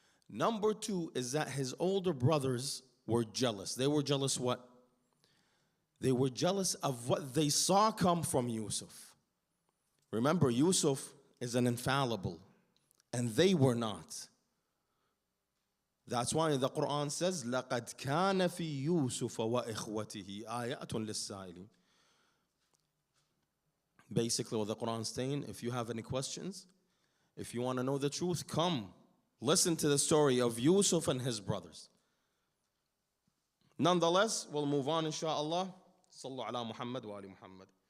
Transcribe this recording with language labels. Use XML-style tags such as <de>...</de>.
<en>Number two is that his older brothers were jealous. They were jealous what? They were jealous of what they saw come from Yusuf. Remember, Yusuf is an infallible, and they were not. That's why the Quran says,</en> <ar>لَقَدْ كَانَ فِي يُوسُفَ وَإِخْوَتِهِ آيَاتٌ لِلسَّائِلِينَ.</ar> <en>Basically, what the Quran is saying, if you have any questions, if you want to know the truth, come. Listen to the story of Yusuf and his brothers. Nonetheless, we'll move on, inshaAllah.</en> <ar>Sallu ala Muhammad wa ali Muhammad.</ar>